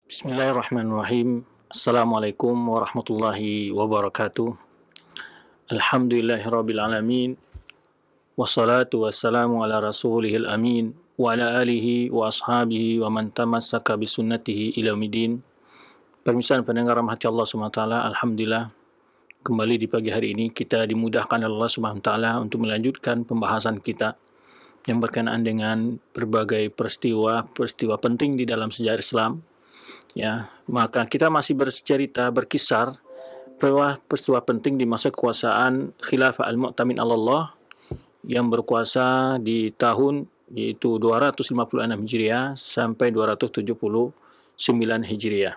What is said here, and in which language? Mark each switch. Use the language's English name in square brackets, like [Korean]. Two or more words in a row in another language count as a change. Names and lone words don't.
[Arabic] بسم الله الرحمن الرحيم السلام عليكم ورحمة الله وبركاته. الحمد لله رب العالمين والصلاة والسلام على رسوله الأمين. وعلى آله وأصحابه ومن تمسك بسنته إلى يوم الدين. [Indonesian] Permisan pendengar rahmati Allah SWT. Alhamdulillah, kembali di pagi hari ini kita dimudahkan Allah SWT untuk melanjutkan pembahasan kita yang berkenaan dengan berbagai peristiwa penting di dalam sejarah Islam. Ya, maka kita masih berkisar peristiwa penting di masa kekuasaan Khilafah Al-Mu'tamin Allah yang berkuasa di tahun yaitu 256 Hijriah sampai 279 Hijriah.